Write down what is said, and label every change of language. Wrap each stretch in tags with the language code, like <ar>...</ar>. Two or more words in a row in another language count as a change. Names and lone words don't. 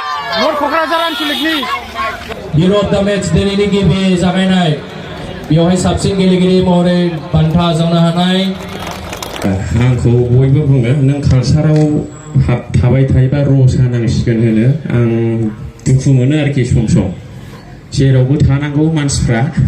<brx>नर्थ क'क्राझार आनसलिकनि</brx> <en>Hero of the match</en> <brx>दिनैनि गिबि जागायनाय बेवहाय साबसिन गेलेगिरि महरै बान्था आजावनो हानाय आंखौ बयबो बुङो नों कालसाराव थाबाय थायोबा रसा नांसिगोन होनो आं दुखु मोनो आरोखि सम सम जेरावबो थानांगौ मानसिफ्रा</brx>